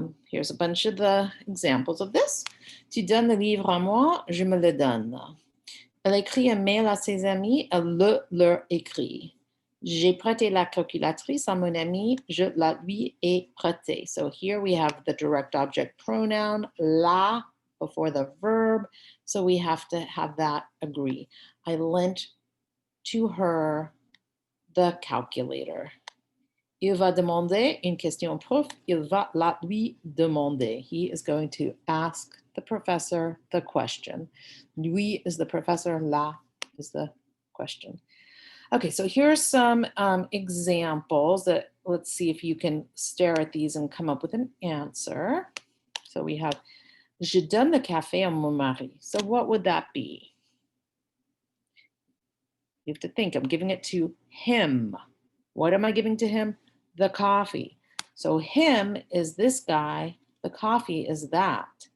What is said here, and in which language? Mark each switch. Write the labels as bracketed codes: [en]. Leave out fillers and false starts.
[en] Here's a bunch of the examples of this. [fr] Tu donnes le livre à moi, je me le donne. Elle écrit un mail à ses amis, elle le leur écrit. J'ai prêté la calculatrice à mon ami, je la lui ai prêtée. [en] So here we have the direct object pronoun, la, before the verb. So we have to have that agree. I lent to her the calculator. [fr] Il va demander une question prof, il va la lui demander. [en] He is going to ask the professor the question. Lui is the professor, la is the question. Okay, so here's some examples that let's see if you can stare at these and come up with an answer. So we have, [fr] je donne le café à mon mari. [en] So what would that be? You have to think, I'm giving it to him. What am I giving to him? The coffee. So him is this guy, the coffee is that.